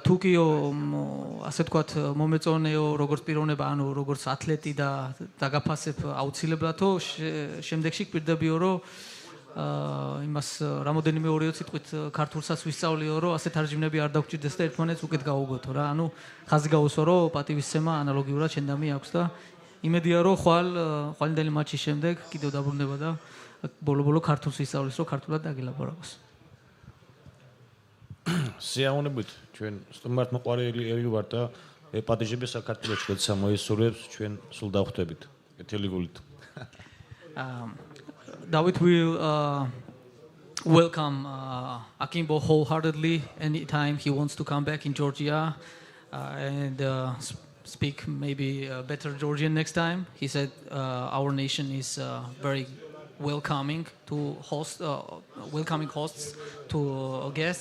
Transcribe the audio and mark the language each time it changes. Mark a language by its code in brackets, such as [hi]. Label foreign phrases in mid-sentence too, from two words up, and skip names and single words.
[ka] თუ კიო ასე ვთქვათ მომეწონეო როგორც პიროვნება ანუ როგორც ათლეტი და დაგაფასებ აუცილებლადო შემდეგში გვირდებიო რომ იმას რამოდენიმე ორიო სიტყვით ქართულსაც ვისწავლიო რომ ასე თარჯიმნები არ დაგჭირდეს და ერთმანეთს უკეთ გავუგოთო რა ანუ ხაზი გავუსვა რომ პატივისცემა ანალოგიურად შენდამი აქვს და იმედია რომ ხვალინდელი მატჩის შემდეგ კიდევ დაბრუნდება და ბოლო ქართულს ისწავლის რომ ქართულად დაგელაპარაკოს. სიამოვნებით ჩვენ სტუმართ მოყვარელი ელი ვარ და პატიჟები საქართველოს როცა მოისურვებს ჩვენ სულ დავხვდებით. კეთილი გულით. [en] David will welcome Akimbo wholeheartedly anytime he wants to come back in Georgia and speak maybe better Georgian next time. He said our nation is very welcoming to host welcoming hosts to guests.